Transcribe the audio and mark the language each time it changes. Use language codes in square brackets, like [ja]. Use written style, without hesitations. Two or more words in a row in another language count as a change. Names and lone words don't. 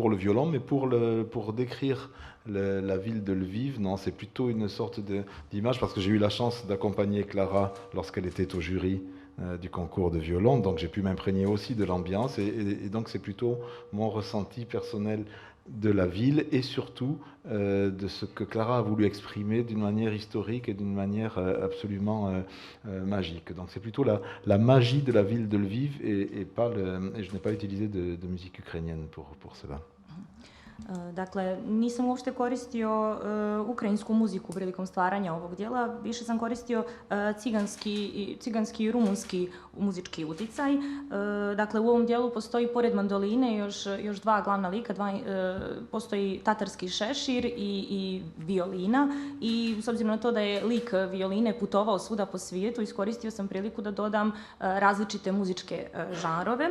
[fr] le violon, mais pour décrire la ville de Lviv, non, c'est plutôt une sorte d'image, parce que j'ai eu la chance d'accompagner Clara lorsqu'elle était au jury du concours de violon, donc j'ai pu m'imprégner aussi de l'ambiance, et donc c'est plutôt mon ressenti personnel de la ville, et surtout de ce que Clara a voulu exprimer d'une manière historique et d'une manière absolument magique. Donc c'est plutôt la magie de la ville de Lviv, et je n'ai pas utilisé de musique ukrainienne pour cela. [bs] Dakle, nisam uopšte koristio ukrajinsku muziku prilikom stvaranja ovog dijela, više sam koristio ciganski i rumunski muzički uticaj. Dakle, u ovom dijelu postoji pored mandoline još dva glavna lika, postoji tatarski šešir i violina, i s obzirom na to da je lik violine putovao svuda po svijetu, iskoristio sam priliku da dodam različite muzičke žanrove.